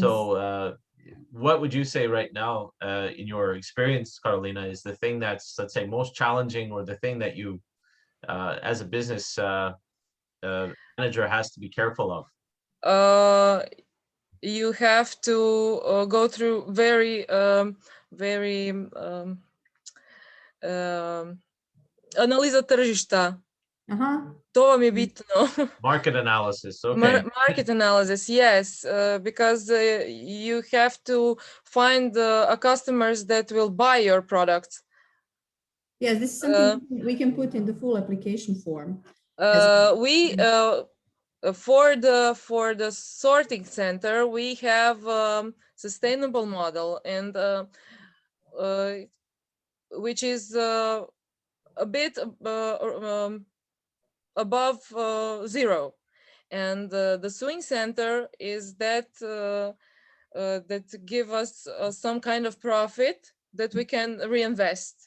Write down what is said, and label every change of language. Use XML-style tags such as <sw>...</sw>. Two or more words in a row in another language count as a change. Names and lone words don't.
<en>So what would you say right now, in your experience, Carolina, is the thing that's, let's say, most challenging, or the thing that you, as a business manager, has to be careful of? You have to go through very</en> <sr>analiza tržišta. To vam je bitno.</sr> <en>Market analysis, okay. Market analysis, yes, because you have to find customers that will buy your products. Yes, this is something we can put in the full application form. For the sorting center, we have sustainable model, and which is a bit above zero, and the sewing center is that that give us some kind of profit that we can reinvest.</en>